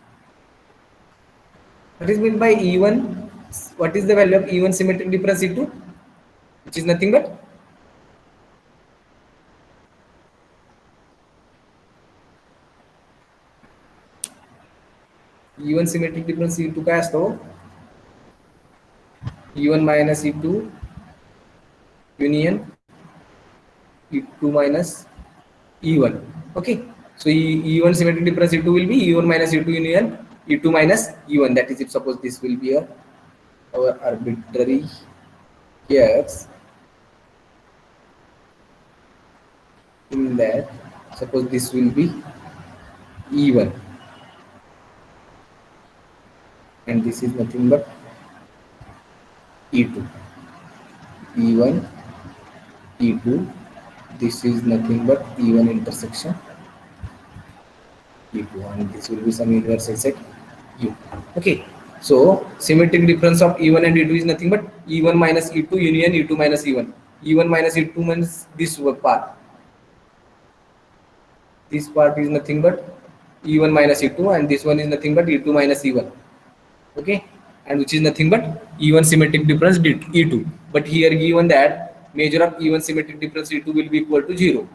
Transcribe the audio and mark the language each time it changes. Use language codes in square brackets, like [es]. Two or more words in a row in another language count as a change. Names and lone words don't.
[en] What is meant by E1? What is the value of E1 symmetric difference E2? Which is nothing but E1 symmetric difference E2 [mr] काय असतो? [en] E1 minus E2 union E2 minus E1. Okay, so E1 symmetric difference E2 will be E1 minus E2 union E2 minus E1. That is, if suppose this will be our arbitrary X, in that suppose this will be E1 and this is nothing but E2. E1 E2, this is nothing but E1 intersection E2, and this will be some universal set U. Okay, So symmetric difference of E1 and E2 is nothing but E1 minus E2 union E2 minus E1. E1 minus E2 means this part. This part is nothing but E1 minus E2, and this one is nothing but E2 minus E1. Okay, and which is nothing but E1 symmetric difference E2. But here given that measure of E1 symmetric difference E2 will be equal to 0.